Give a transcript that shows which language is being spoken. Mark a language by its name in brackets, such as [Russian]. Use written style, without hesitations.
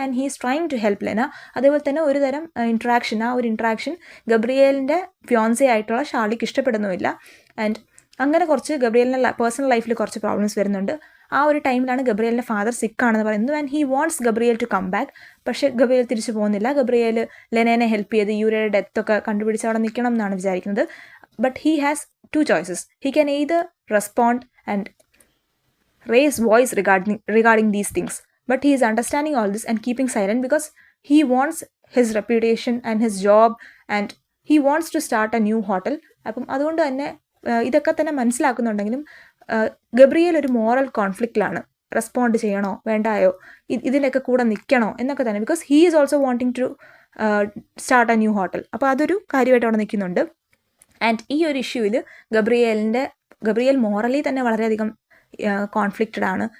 [English] and he is trying to help [Malayalam] Lena. അതേപോലെ തന്നെ ഒരു തരം ഇൻട്രാക്ഷൻ, ആ ഒരു ഇൻട്രാക്ഷൻ ഗബ്രിയേലിൻ്റെ ഫിയോൻസെ ആയിട്ടുള്ള ഷാർലിക്ക് ഇഷ്ടപ്പെടുന്നുമില്ല. ആൻഡ് അങ്ങനെ കുറച്ച് ഗബ്രിയേലിൻ്റെ പേഴ്സണൽ ലൈഫിൽ കുറച്ച് പ്രോബ്ലംസ് വരുന്നുണ്ട്. ആ ഒരു ടൈമിലാണ് ഗബ്രിയേലിൻ്റെ ഫാദർ സിക്കാണെന്ന് പറയുന്നത്. [English] And he wants Gabriel to come back. [Malayalam] പക്ഷേ ഗബ്രിയേൽ തിരിച്ചു പോകുന്നില്ല. ഗബ്രിയേൽ ലെനേനെ ഹെൽപ്പ് ചെയ്ത് യൂറിയയുടെ ഡെത്തൊക്കെ കണ്ടുപിടിച്ച് അവിടെ നിൽക്കണം എന്നാണ് വിചാരിക്കുന്നത്. [English] But he has two choices. He can either respond and raise voice regarding these things, but he is understanding all this and keeping silent because he wants his reputation and his job and he wants to start a new hotel. [Malayalam] അപ്പം അതുകൊണ്ട് തന്നെ ഇതൊക്കെ തന്നെ മനസ്സിലാക്കുന്നുണ്ടെങ്കിലും Gabriel ഒരു moral കോൺഫ്ലിക്റ്റിലാണ്. Respond ചെയ്യണോ വേണ്ടായോ, ഇതിൻ്റെയൊക്കെ കൂടെ നിൽക്കണോ എന്നൊക്കെ തന്നെ. [English] Because he is also wanting to start a new hotel. [Malayalam] അപ്പോൾ അതൊരു കാര്യമായിട്ട് അവിടെ നിൽക്കുന്നുണ്ട്. ആൻഡ് ഈ ഒരു ഇഷ്യൂവിൽ ഗബ്രിയേൽ മോറലി തന്നെ വളരെയധികം കോൺഫ്ലിക്റ്റഡ് ആണ്.